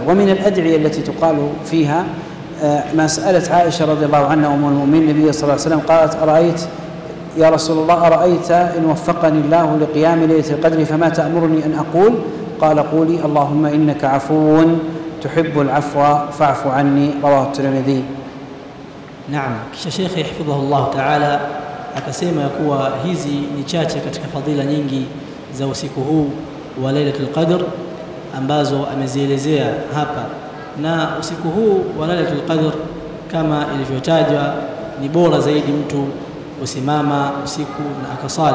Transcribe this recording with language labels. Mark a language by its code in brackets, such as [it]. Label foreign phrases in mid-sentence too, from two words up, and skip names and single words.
[ar] ومن الأدعية التي تقال فيها ما سألت عائشة رضي الله عنها أم المؤمنين النبي صلى الله عليه وسلم قالت: أرأيت يا رسول الله أرأيت إن وفقني الله لقيام ليلة القدر فما تأمرني أن أقول؟ قال: قولي اللهم إنك عفو تحب العفو فاعف عني، رواه الترمذي. [sw] Naam. Kisha Sheikh [ar] حفظه الله تعالى [sw] akasema ya kuwa hizi ni chache katika fadhila nyingi za usiku huu wa Lailatul Qadr ambazo amezielezea hapa, na usiku huu wa Lailatul Qadr kama ilivyotajwa ni bora zaidi mtu kusimama usiku na akasali.